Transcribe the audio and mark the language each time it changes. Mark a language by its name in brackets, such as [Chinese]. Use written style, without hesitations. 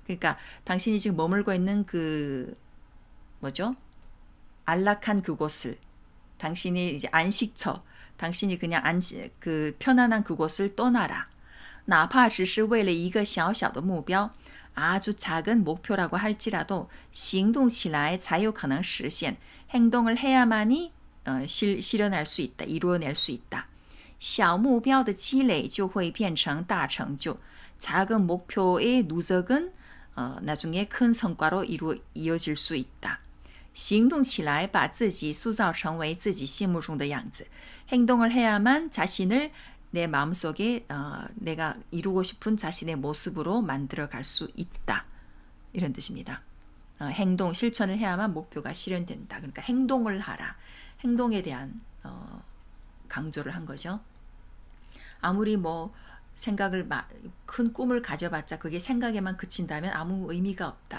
[Korean] 그러니까 당신이 지금 머물고 있는 그 뭐죠? 안락한 그곳을 당신이 이제 안식처, 당신이 그냥 그 편안한 그곳을 떠나라. [Chinese] 哪怕只是为了一个小小的目标, [Korean] 아주 작은 목표라고 할지라도 [Chinese] 行动起来才有可能实现. [Korean] 행동을 해야만이 실현할 수 있다, 이루어낼 수 있다. [Chinese] 小目标的积累就会变成大成就. [Korean] 작은 목표의 누적은 나중에 큰 성과로 이어질 수 있다. [Chinese] 行动起来把自己塑造成为自己心目中的样子. [Korean] 행동을 해야만 자신을 내 마음속에 내가 이루고 싶은 자신의 모습으로 만들어갈 수 있다. 이런 뜻입니다. 행동, 실천을 해야만 목표가 실현된다. 그러니까 행동을 하라. 행동에 대한 강조를 한 거죠. 아무리 뭐 생각을 큰 꿈을 가져봤자 그게 생각에만 그친다면 아무 의미가 없다.